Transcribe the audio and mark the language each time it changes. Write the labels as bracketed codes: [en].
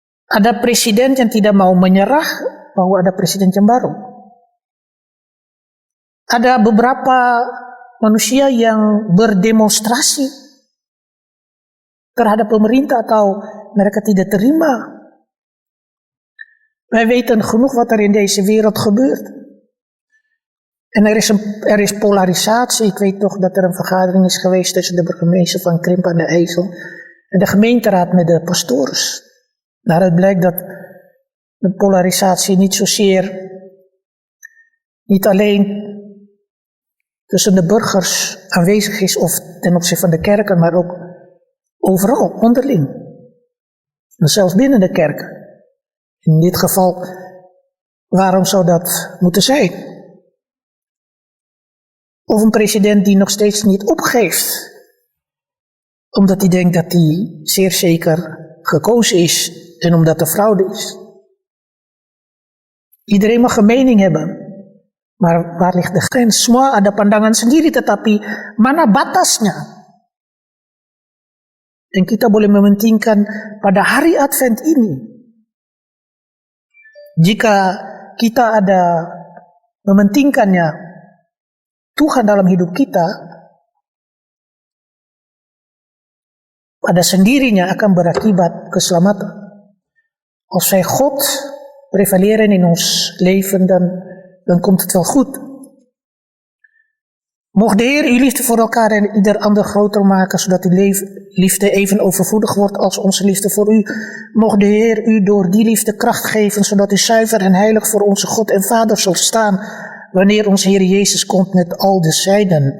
[id] Ada presiden yang tidak mau menyerah bahwa ada presiden yang baru. Ada beberapa manusia yang berdemonstrasi terhadap pemerintah atau mereka tidak terima. [nl] Wij weten genoeg wat er in deze wereld gebeurt. En er is polarisatie. Ik weet toch dat er een vergadering is geweest tussen de burgemeester van Krimp aan de IJssel en de gemeenteraad met de pastores. Daaruit blijkt dat de polarisatie niet alleen tussen de burgers aanwezig is of ten opzichte van de kerken, maar ook overal, onderling. En zelfs binnen de kerken. In dit geval, waarom zou dat moeten zijn? Of een president die nog steeds niet opgeeft, omdat hij denkt dat hij zeer zeker gekozen is en omdat er fraude is. Iedereen mag een mening hebben, maar waar ligt de grens? [id] Semua ada pandangan sendiri, tetapi mana batasnya? En kita boleh mementingkan pada hari Advent ini. Jika kita ada mementingkannya Tuhan dalam hidup kita, pada sendirinya akan berakibat keselamatan. [nl] Als wij God prevaleren in ons leven, dan komt het wel goed. Mocht de Heer uw liefde voor elkaar en ieder ander groter maken, zodat uw liefde even overvloedig wordt als onze liefde voor u. Mocht de Heer u door die liefde kracht geven, zodat u zuiver en heilig voor onze God en Vader zult staan, wanneer onze Heer Jezus komt met al de zijden.